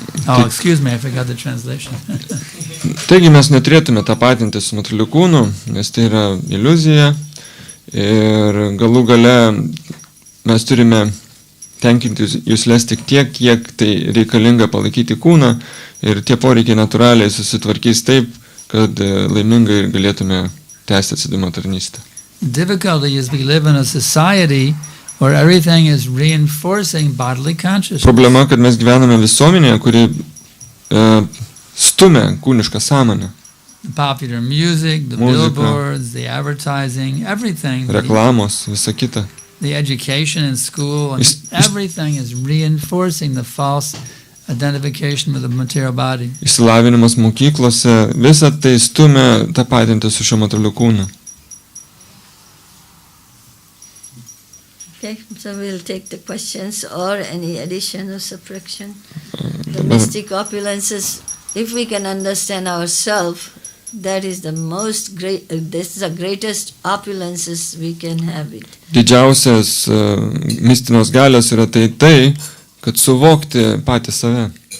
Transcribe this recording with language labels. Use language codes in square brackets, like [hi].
[en] Oh, excuse me, I forgot the translation. [lt] Taigi mes neturėtume tapatinti su materialiu kūnu, nes tai yra iliuzija ir galų gale mes turime tenkinti juslės tik tiek, kiek tai reikalinga palaikyti kūną ir tie poreikiai natūraliai susitvarkys taip, kad laimingai galėtume tęsti atsidavimo tarnystę. [en] Difficulty is we live in a society where everything is reinforcing bodily consciousness. [lt] Problema, kad mes gyvename visuomenėje, kuri stumia kūnišką sąmonę. [en] The popular music, the billboards, the advertising, everything. [lt] Reklamos, visa kita. [en] The education in school, and everything is reinforcing the false identification with the material body. [lt] Išsilavinimas mokyklose, visa tai stumia tapatinti su šiuo materialiu kūnu. [en] Okay, so we'll take the questions or any addition or subtraction. The mystic opulences, if we can understand ourselves, that is the most great, this is the greatest opulences we can have it. [lt] Didžiausias mistinės galios yra tai, kad suvokti patį save.